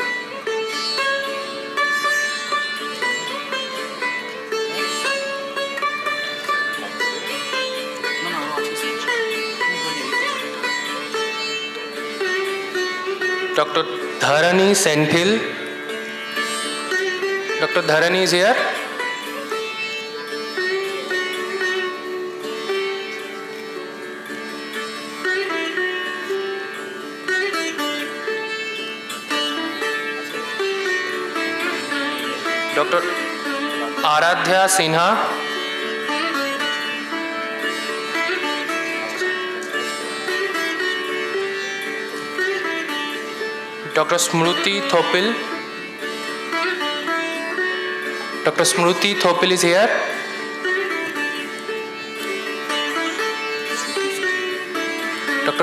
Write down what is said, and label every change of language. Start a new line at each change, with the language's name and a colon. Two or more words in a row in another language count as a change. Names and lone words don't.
English: Dr. Dharani Senthil. Dr. Dharani is here. Dr. Aradhya Sinha. Dr. Smruti Thopil. Dr. Smruti Thopil is here. Dr.